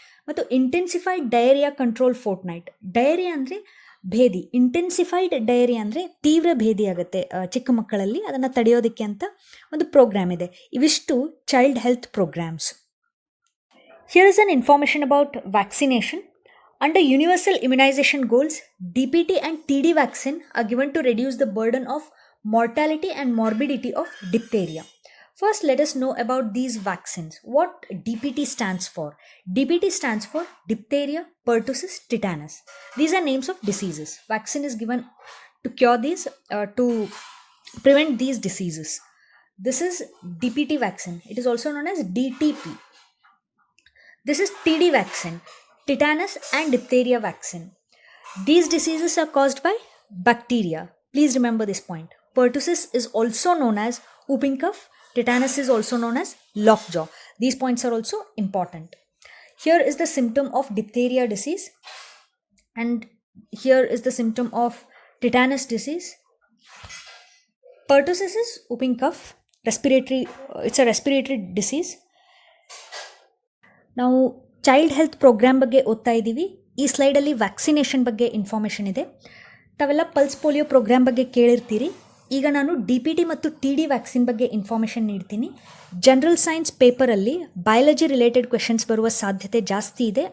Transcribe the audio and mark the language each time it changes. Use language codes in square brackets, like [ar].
[kn] ಮತ್ತು intensified diarrhoea control ಫೋರ್ಟ್ನೈಟ್. Diarrhoea ಅಂದರೆ ಭೇದಿ, ಇಂಟೆನ್ಸಿಫೈಡ್ ಡಯರಿಯಾ ಅಂದರೆ ತೀವ್ರ ಭೇದಿ ಆಗುತ್ತೆ ಚಿಕ್ಕ ಮಕ್ಕಳಲ್ಲಿ, ಅದನ್ನು ತಡೆಯೋದಕ್ಕೆ ಅಂತ ಒಂದು ಪ್ರೋಗ್ರಾಮ್ ಇದೆ. ಇವಿಷ್ಟು [en] Child health programmes. Here is an information about vaccination. Under universal immunization goals, DPT and TD vaccine are given to reduce the burden of mortality and morbidity of diphtheria. First, let us know about these vaccines. What DPT stands for? DPT stands for diphtheria, pertussis, tetanus. These are names of diseases. Vaccine is given to cure these, to prevent these diseases. This is DPT vaccine. It is also known as DTP. This is TD vaccine, tetanus and diphtheria vaccine. These diseases are caused by bacteria. Please remember this point. Pertussis is also known as whooping cough. Tetanus is also known as lockjaw. These points are also important. Here is the symptom of diphtheria disease, and here is the symptom of tetanus disease. Pertussis is whooping cough, respiratory. It's a respiratory disease. [kn] ನಾವು child health program ಬಗ್ಗೆ ಓದ್ತಾ ಇದ್ದೀವಿ. ಈ ಸ್ಲೈಡಲ್ಲಿ vaccination ಬಗ್ಗೆ information ಇದೆ. ತಾವೆಲ್ಲ pulse polio program ಬಗ್ಗೆ ಕೇಳಿರ್ತೀರಿ. ಈಗ ನಾನು DPT ಮತ್ತು TD ವ್ಯಾಕ್ಸಿನ್ ಬಗ್ಗೆ ಇನ್ಫಾರ್ಮೇಷನ್ ನೀಡ್ತೀನಿ. ಜನರಲ್ ಸೈನ್ಸ್ ಪೇಪರಲ್ಲಿ ಬಯಾಲಜಿ ರಿಲೇಟೆಡ್ ಕ್ವೆಶನ್ಸ್ ಬರುವ ಸಾಧ್ಯತೆ ಜಾಸ್ತಿ ಇದೆ.